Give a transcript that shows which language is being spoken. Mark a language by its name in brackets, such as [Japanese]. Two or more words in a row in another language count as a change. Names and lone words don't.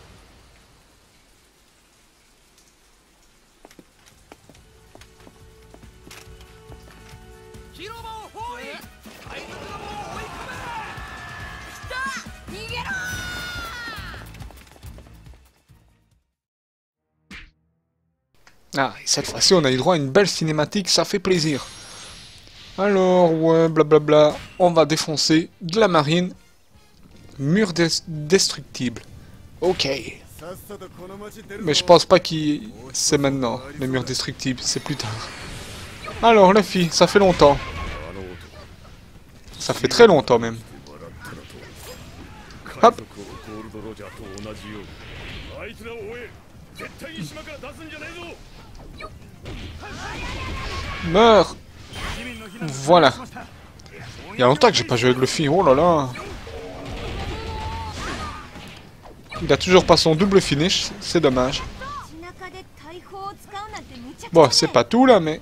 [Japanese] 広場を包囲。海賊どもを追い込め。来た、逃げろー。 [French] Ah, et cette fois-ci, on a eu droit à une belle cinématique, ça fait plaisir. Alors, ouais, blablabla, on va défoncer de la marine. Mur destructible. Ok. Mais je pense pas qu'il... C'est maintenant, le mur destructible, c'est plus tard. Alors, Luffy, ça fait longtemps. Ça fait très longtemps même. Hop. [Japanese] ゴールドロジャーと同じようにあいつらを追え絶対に島から出すんじゃねえぞ [French] Meurs. Voilà. Il y a longtemps que j'ai pas joué avec Luffy. Oh là là. Il a toujours pas son double finish. C'est dommage. Bon, c'est pas tout là, mais...